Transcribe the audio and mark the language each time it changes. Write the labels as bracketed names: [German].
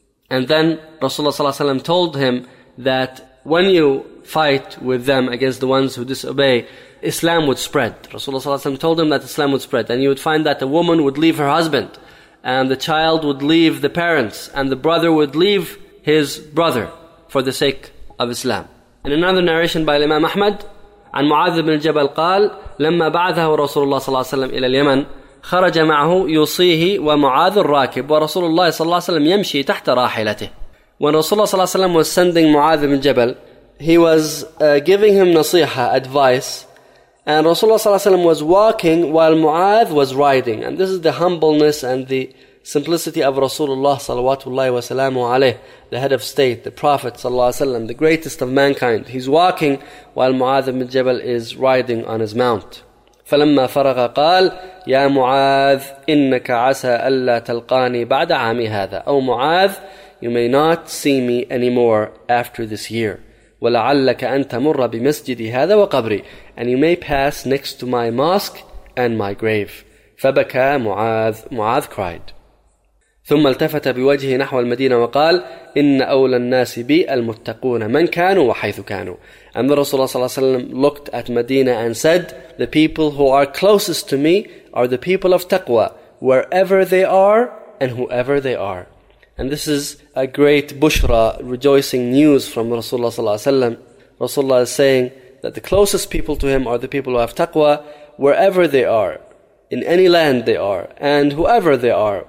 [English] And then Rasulullah ﷺ told him that when you fight with them against the ones who disobey, Islam would spread. Rasulullah ﷺ told him that Islam would spread. And you would find that a woman would leave her husband, and the child would leave the parents, and the brother would leave his brother for the sake of Islam. In another narration by Imam Ahmad, [Arabic] عن معاذ بن الجبل قال لما بعثه رسول الله صلى الله عليه وسلم إلى اليمن خرج معه يوصيه ومعاذ الراكب ورسول الله صلى الله عليه وسلم يمشي تحت راحلته. [English] When Rasulullah صلى الله عليه وسلم was sending معاذ بن الجبل, he was giving him nasiha, advice, and Rasulullah صلى الله عليه وسلم was walking while معاذ was riding. And this is the humbleness and the simplicity of Rasulullah [Arabic] صلوات الله وسلامه عليه, [English] the head of state, the Prophet صلى الله عليه وسلم, the greatest of mankind. He's walking while معاذ بن جبل is riding on his mount. [Arabic] فلما فرغ قال يا معاذ إنك عسى ألا تلقاني بعد عامي هذا. [English] أو معاذ, you may not see me anymore after this year. [Arabic] ولعلك أن تمر بمسجدي هذا وقبري. [English] And you may pass next to my mosque and my grave. [Arabic] فبكى معاذ, معاذ [English] cried. [Arabic] ثم التفت بوجهه نحو المدينة وقال إن أولى الناس بي المتقون من كانوا وحيث كانوا. [English] And the Rasulullah صلى الله عليه وسلم looked at Medina and said, the people who are closest to me are the people of taqwa, wherever they are and whoever they are. And this is a great bushra, rejoicing news from Rasulullah صلى الله عليه وسلم. Rasulullah is saying that the closest people to him are the people who have taqwa, wherever they are, in any land they are, and whoever they are.